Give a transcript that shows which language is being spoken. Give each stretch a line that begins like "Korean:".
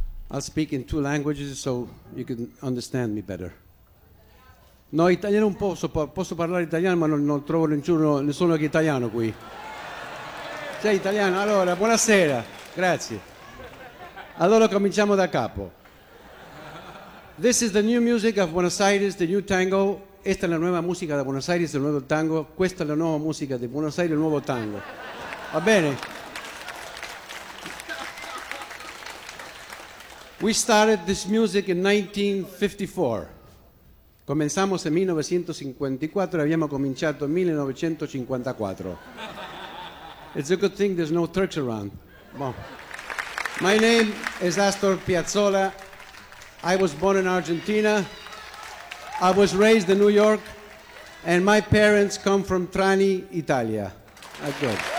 English: I'll speak in two languages so you can understand me better.
Italian: No, italiano un po', posso parlare italiano, ma non trovo nessuno che italiano qui. Sei italiano? Allora, buonasera. Grazie. Allora cominciamo da capo.
English: This is the new music of Buenos Aires, the new tango.
Spanish: Esta es la nueva música de Buenos Aires, el nuevo tango.
Italian: Questa è la nuova musica di Buenos Aires, il nuovo tango. Va bene?
English: We started this music in 1954.
Spanish: Comenzamos en 1954, habíamos cominciato en 1954.
English: It's a good thing there's no Turks around. Well, my name is Astor Piazzolla. I was born in Argentina. I was raised in New York. And my parents come from Trani, Italia. That's good.